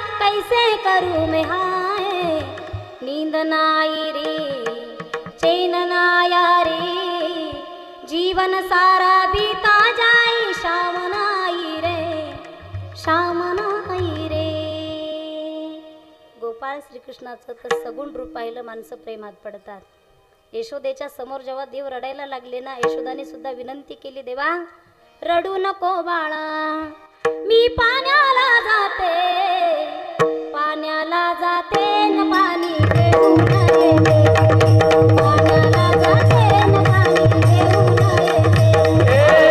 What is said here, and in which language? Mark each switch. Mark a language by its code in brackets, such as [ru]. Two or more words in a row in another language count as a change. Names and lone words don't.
[hi] कैसे करूं मैं हाय, नींद नाई रे चैन नाया रे, जीवन सारा बीता जाई शाम नाई रे, शाम नाई रे. [mr] गोपाळ श्रीकृष्णाचं तर सगुण रूप पाहिलं माणसं प्रेमात पडतात. यशोदेच्या समोर जेव्हा देव रडायला लागले ना, यशोदाने सुद्धा विनंती केली, देवा रडू नको बाळा, मी पाण्याला जाते, पाण्याला जाते न पाणी घेऊन येते, पाण्याला जाते न पाणी घेऊन येते.